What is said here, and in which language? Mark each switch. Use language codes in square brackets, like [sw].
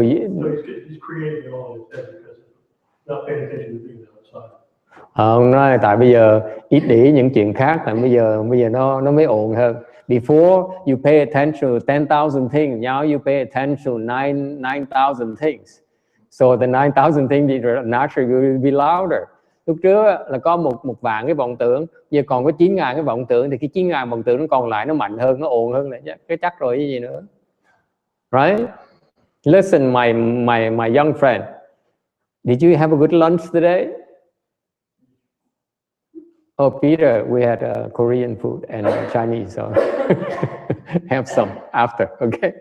[en] he's creating it all in his head because he's not paying attention to being outside. [vi] Ông nói tại bây giờ ít để ý những chuyện khác, tại bây giờ nó mới ồn hơn. [en] Before you pay attention to 10,000 things, now you pay attention to 9,000 things. So the 9,000 things naturally will be louder. [vi] Lúc trước là có một vạn cái vọng tưởng, giờ còn có 9.000 cái vọng tưởng, thì cái 9.000 vọng tưởng nó còn lại nó mạnh hơn, nó ồn hơn này, cái chắc rồi cái gì nữa. [en] Right? Listen, my young friend, did you have a good lunch today? Oh, Peter, we had Korean food and Chinese, so have some after, okay?